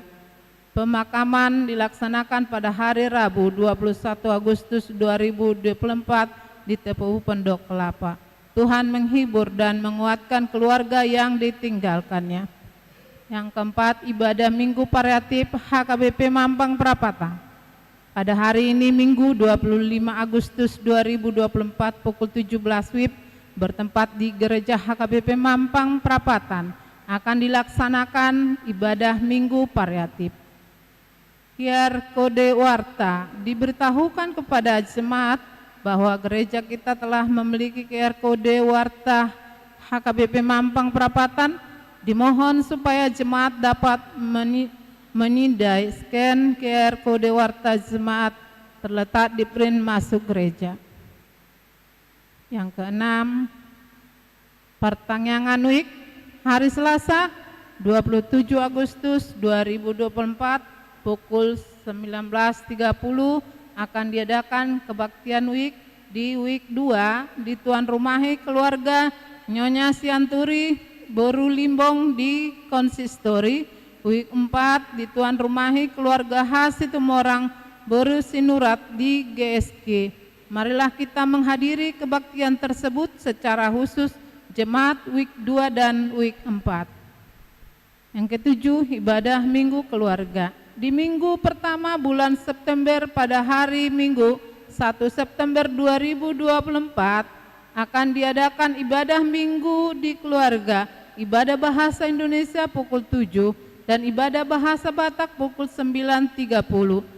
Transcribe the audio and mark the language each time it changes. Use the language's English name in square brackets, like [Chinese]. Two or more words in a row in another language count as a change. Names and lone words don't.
[Indonesian] Pemakaman dilaksanakan pada hari Rabu 21 Agustus 2024 di TPU Pondok Kelapa. Tuhan menghibur dan menguatkan keluarga yang ditinggalkannya. Yang keempat, ibadah Minggu Pariatif HKBP Mampang Prapatan. Pada hari ini Minggu 25 Agustus 2024 pukul 17 WIB bertempat di Gereja HKBP Mampang Prapatan akan dilaksanakan ibadah Minggu Pariatif. QR kode warta diberitahukan kepada jemaat bahwa gereja kita telah memiliki QR kode warta HKBP Mampang Prapatan. Dimohon supaya jemaat dapat menindai scan QR kode warta jemaat terletak di print masuk gereja. Yang keenam, pertanyaan WIK hari Selasa 27 Agustus 2024 pukul 19.30 akan diadakan kebaktian WIK di WIK 2 di Tuan Rumahi Keluarga Nyonya Sianturi Boru Limbong di Konsistori. WIK 4 di Tuan Rumahi Keluarga Hasitumorang Boru Sinurat di GSG. Marilah kita menghadiri kebaktian tersebut secara khusus jemaat WIK 2 dan WIK 4. Yang ketujuh, ibadah Minggu Keluarga. Di minggu pertama bulan September pada hari Minggu 1 September 2024 akan diadakan ibadah Minggu di keluarga, ibadah bahasa Indonesia pukul 7 dan ibadah bahasa Batak pukul 9.30